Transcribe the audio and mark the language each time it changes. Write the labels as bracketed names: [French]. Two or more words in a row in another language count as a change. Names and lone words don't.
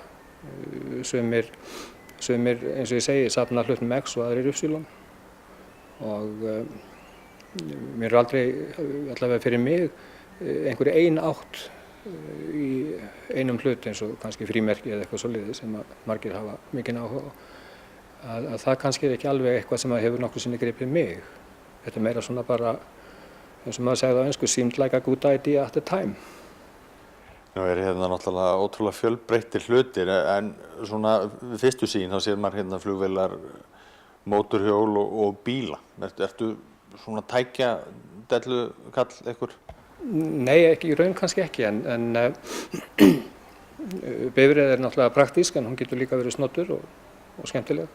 [Icelandic] Sumir eins og ég segi safna hlutum X og aðrir Y og mér er aldrei, allavega fyrir mig, einhverju ein átt í einum hlut eins og kannski frímerki eða eitthvað svoleiðis sem að margir hafa mikinn áhuga á. Að það kannski er ekki alveg eitthvað sem hefur nokkru sinni gripið mig. Þetta er meira svona bara, eins og maður segði á ensku, [English] seemed like a good idea at the time. [Icelandic] Nú er hérna náttúrulega ótrúlega fjölbreyttir hlutir en svona við fyrstu sýn þá sér maður hérna flugvélar, mótorhjól og bíla. Ertu svona tækja dellukall einhver? Nei, í raun kannski ekki en bifreið er náttúrulega praktísk en hún getur líka verið snottur og skemmtileg.